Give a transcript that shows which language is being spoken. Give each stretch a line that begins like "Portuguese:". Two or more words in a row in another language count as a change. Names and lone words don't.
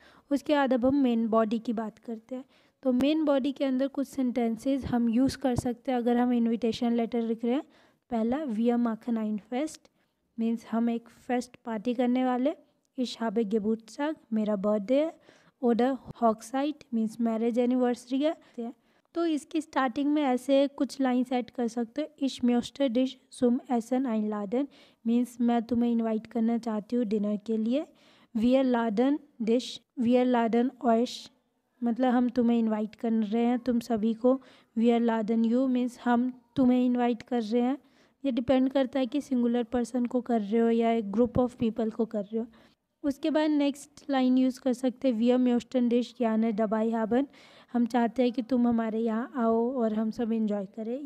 Hindi: उसके बाद अब हम
English: main body
Hindi: की बात करते हैं। तो
English: main body
Hindi: के अंदर कुछ सेंटेंसेस हम यूज़ कर सकते हैं अगर हम
English: invitation letter
Hindi: लिख रहे हैं। पहला
German: wir machen ein Fest
Hindi: मीन्स हम एक फेस्ट पार्टी करने वाले।
German: Ich habe Geburtstag
Hindi: मेरा बर्थडे है।
German: oder Hochzeit
Hindi: मीन्स
English: marriage anniversary
Hindi: है। तो इसकी स्टार्टिंग में ऐसे कुछ लाइन्स ऐड कर सकते हो।
German: Ich möchte dich zum Essen einladen
Hindi: मीन्स मैं तुम्हें इनवाइट करना चाहती हूँ डिनर के लिए।
German: Wir laden dich, wir laden euch
Hindi: मतलब हम तुम्हें इनवाइट कर रहे हैं तुम सभी को।
German: Wir laden you
Hindi: मीन्स हम तुम्हें इनवाइट कर रहे हैं। ये डिपेंड करता है कि सिंगुलर पर्सन को कर रहे हो या एक
English: group of people
Hindi: को कर रहे हो। उसके बाद
English: next line
Hindi: यूज़ कर सकते हैं
German: wir möchten dich
Hindi: यानी
German: dabei haben,
Hindi: हम चाहते हैं कि तुम हमारे यहाँ आओ और हम सब इन्जॉय करें।